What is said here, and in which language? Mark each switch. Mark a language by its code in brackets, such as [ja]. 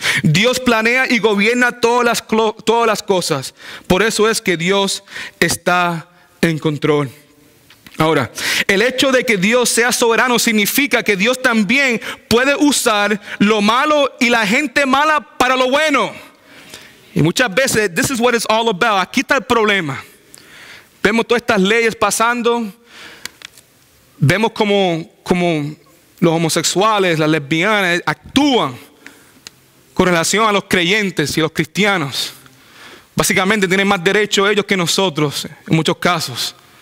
[es] Dios planea y gobierna todas las cosas. Por eso es que Dios está en control. Ahora, el hecho de que Dios sea soberano significa que Dios también puede usar lo malo y la gente mala para lo bueno. Y muchas veces, [en] this is what it's all about. [es] Aquí está el problema. Vemos todas estas leyes pasando. Vemos como los homosexuales, las lesbianas actúan con relación a los creyentes y los cristianos. Básicamente tienen más derecho ellos que nosotros en muchos casos.